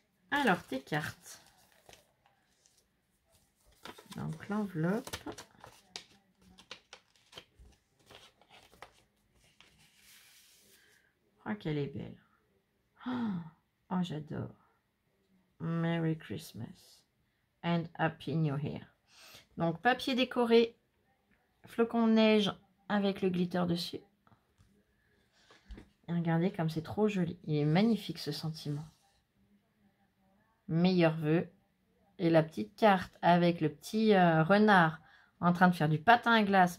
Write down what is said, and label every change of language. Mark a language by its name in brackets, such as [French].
[French] Alors, tes cartes. Donc, l'enveloppe. Je crois qu'elle est belle. Oh, j'adore. [English] Merry Christmas and Happy New Year. [French] Donc, papier décoré, flocon de neige avec le glitter dessus. Et regardez comme c'est trop joli. Il est magnifique, ce sentiment. Meilleurs vœux. Et la petite carte avec le petit renard en train de faire du patin à glace.